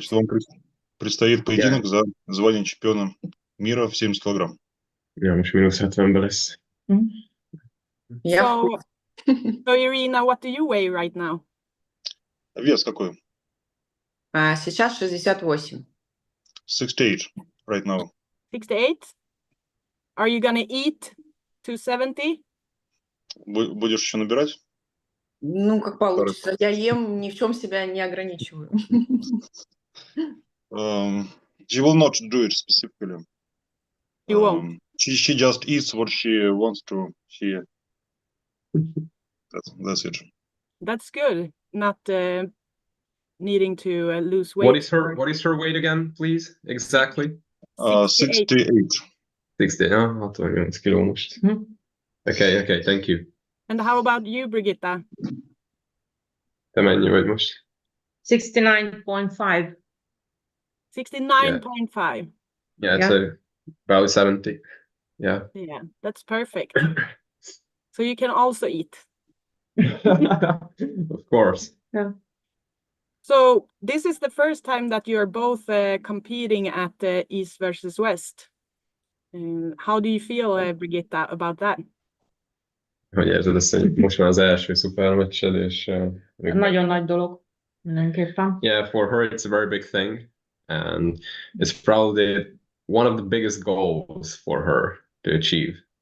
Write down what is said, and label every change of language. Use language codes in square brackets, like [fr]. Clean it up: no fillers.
[ru] Что вам предстоит поединок за звание чемпиона мира в 70 килограмм. [hu] Ja, most minus 70 lesz. [ru] Я [en] So Irina, what do you weigh right now? [ru] Вес какой? Сейчас 68. [en] 68 right now. 68? Are you gonna eat 270? [ru] Будешь еще набирать? Ну, как получится. Я ем, ни в чем себя не ограничиваю. [en] She will not do it specifically. You won't. She just eats what she wants to. That's it. That's good. Not needing to lose weight. What is her weight again, please? Exactly? 68. [hu] 60, ja, 68 kiló most. [en] Okay, thank you. And how about you, Brigitta? [hu] Te mennyi vagy most? 69.5. [en] 69.5. Yeah, so about 70. Yeah. Yeah, that's perfect. So you can also eat. Of course. Yeah. So this is the first time that you're both competing at the East versus West. How do you feel, Brigitta, about that? [hu] Hogy érzed ezt, hogy most már az első szupermeccsed, és... Nagyon nagy dolog. Mindenképpen. [en] Yeah, for her it's a very big thing. And it's probably one of the biggest goals for her to achieve.